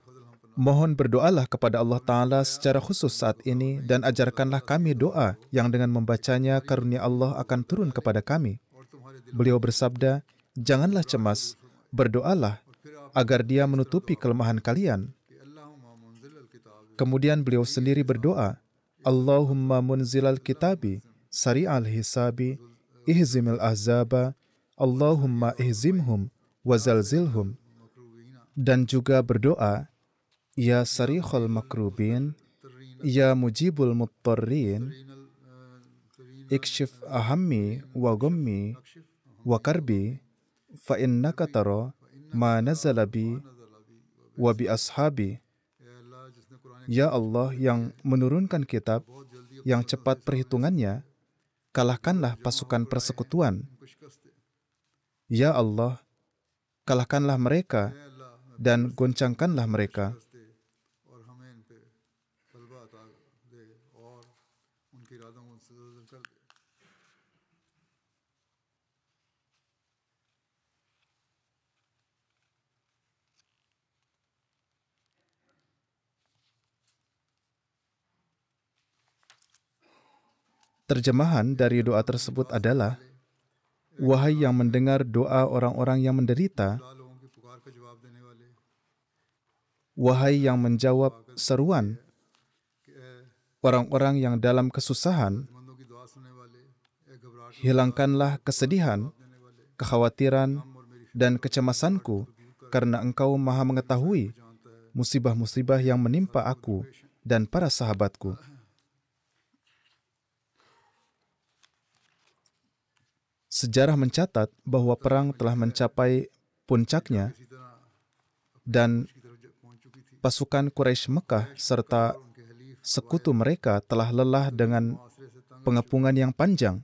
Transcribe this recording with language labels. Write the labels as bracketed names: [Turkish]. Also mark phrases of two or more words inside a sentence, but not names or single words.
[Indonesian] Mohon berdoalah kepada Allah Ta'ala secara khusus saat ini dan ajarkanlah kami doa yang dengan membacanya karunia Allah akan turun kepada kami." Beliau bersabda, "Janganlah cemas, berdoalah agar Dia menutupi kelemahan kalian." Kemudian beliau sendiri berdoa, [Arabic] "اللهم منزل الكتاب، سريع الحساب، اهزم الأحزاب، اللهم اهزمهم وزلزلهم." [Indonesian] Dan juga berdoa, [Arabic] "يا صريخ المكروبين، يا مجيب المضطرين، اكشف همي وغمي وكربي، فإنك ترى ما نزل بي وبأصحابي." [Indonesian] Ya Allah yang menurunkan kitab, yang cepat perhitungannya, kalahkanlah pasukan persekutuan. Ya Allah, kalahkanlah mereka dan goncangkanlah mereka. [Urdu] اور ہمیں ان پہ غلبہ عطا دے اور ان کے ارادوں کو مستزل کر دے. [Indonesian] Terjemahan dari doa tersebut adalah, wahai yang mendengar doa orang-orang yang menderita, [Urdu] لوگوں کی پکار کا جواب دینے والے, [Indonesian] wahai yang menjawab seruan orang-orang yang dalam kesusahan, [Urdu] مندوں کی دعا سننے والے، ایک گھبراہٹ [Indonesian] hilangkanlah kesedihan, kekhawatiran, dan kecemasanku, karena Engkau Maha mengetahui musibah-musibah yang menimpa aku dan para sahabatku. Sejarah mencatat bahwa perang telah mencapai puncaknya dan pasukan Quraisy Mekah serta sekutu mereka telah lelah dengan pengepungan yang panjang.